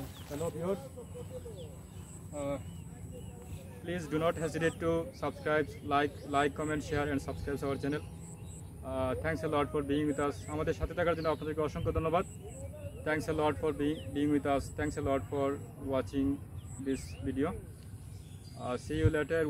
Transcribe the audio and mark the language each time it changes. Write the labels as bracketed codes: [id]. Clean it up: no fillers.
[en] Hello viewers, please do not hesitate to subscribe, like, comment, share and subscribe our channel. Thanks a lot for being with us. [bn] আমাদের সাথে থাকার জন্য আপনাদেরকে অসংখ্য ধন্যবাদ. [en] Thanks a lot for being with us. Thanks a lot for watching this video. See you later.